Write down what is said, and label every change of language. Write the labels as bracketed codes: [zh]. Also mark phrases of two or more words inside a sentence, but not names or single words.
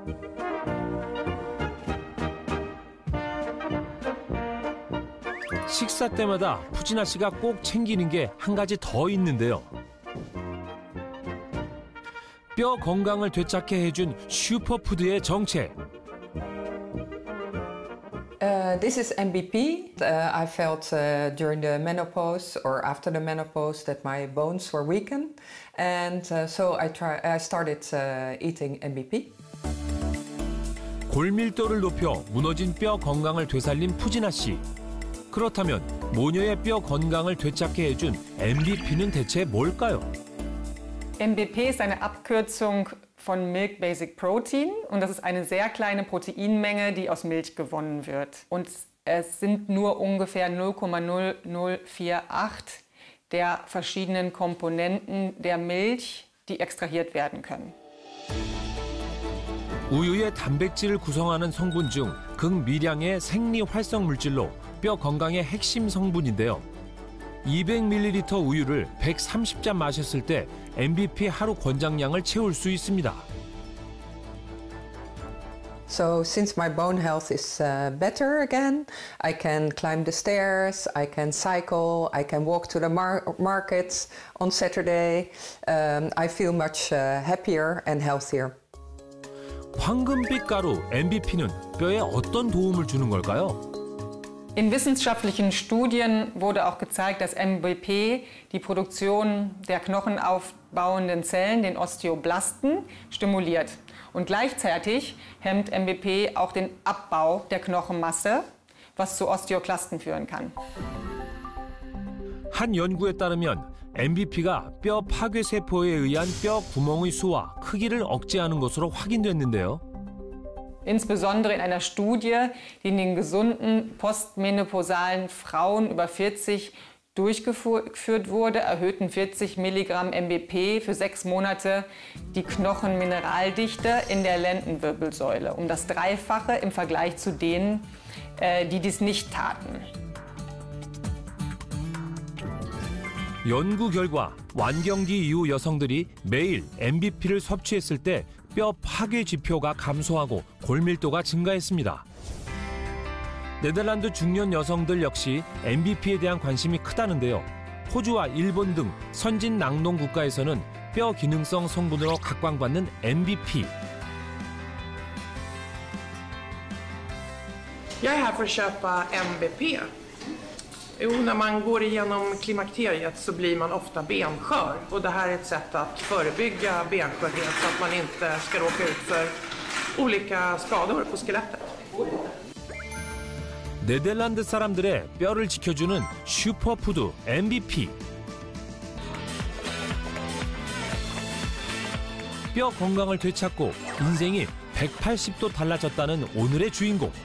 [ko] 식사 때마다 푸지나 씨가 꼭 챙기는 게 한 가지 더 있는데요. 뼈 건강을 되찾게 해준 슈퍼푸드의 정체. [en] This is MBP. I felt during the menopause or after the menopause that my bones were weakened, and so I started eating MBP. [ko] 골밀도를 높여 무너진 뼈 건강을 되살린 푸지나 씨. 그렇다면 모녀의 뼈 건강을 되찾게 해준 MBP는 대체 뭘까요? [de] MBP ist eine Abkürzung von [en] Milk Basic Protein [de] und das ist eine sehr kleine Proteinmenge, die aus Milch gewonnen wird. Und es sind nur ungefähr 0,0048 der verschiedenen Komponenten der Milch, die extrahiert werden können. [ko] 우유의 단백질을 구성하는 성분 중 극미량의 생리 활성 물질로 뼈 건강의 핵심 성분인데요. 200ml 우유를 130잔 마셨을 때 MVP 하루 권장량을 채울 수 있습니다. [en] So since my bone health is better again, I can climb the stairs, I can cycle, I can walk to the markets on Saturday. I feel much happier and healthier. [ko] 황금빛 가루 MVP는 뼈에 어떤 도움을 주는 걸까요? [de] In wissenschaftlichen Studien wurde auch gezeigt, dass MVP die Produktion der knochenaufbauenden Zellen, den Osteoblasten, stimuliert. Und gleichzeitig hemmt MVP auch den Abbau der Knochenmasse, was zu Osteoklasten führen kann. [ko] 한 연구에 따르면 MVP가 뼈 파괴세포에 의한 뼈 구멍의 수와 크기를 억제하는 것으로 확인됐는데요. [de] Insbesondere in einer Studie, die in den gesunden postmenopausalen Frauen über 40 durchgeführt wurde, erhöhten 40 Milligramm MVP für 6 Monate die Knochenmineraldichte in der Lendenwirbelsäule, um das Dreifache im Vergleich zu denen, die dies nicht taten. [ko] 연구 결과 완경기 이후 여성들이 매일 MVP를 섭취했을 때 뼈 파괴 지표가 감소하고 골밀도가 증가했습니다. 네덜란드 중년 여성들 역시 MVP에 대한 관심이 크다는데요. 호주와 일본 등 선진 낙농 국가에서는 뼈 기능성 성분으로 각광받는 MVP. [sv] Jag är här för att köpa MVP. Jo, när man går igenom klimakteriet så blir man ofta benskör. Och det här är ett sätt att förebygga benskörhet så att man inte ska råka ut för olika skador på skelettet. [ko] 네덜란드 사람들의 뼈를 지켜주는 슈퍼푸드 MVP. 뼈 건강을 되찾고 인생이 180도 달라졌다는 오늘의 주인공.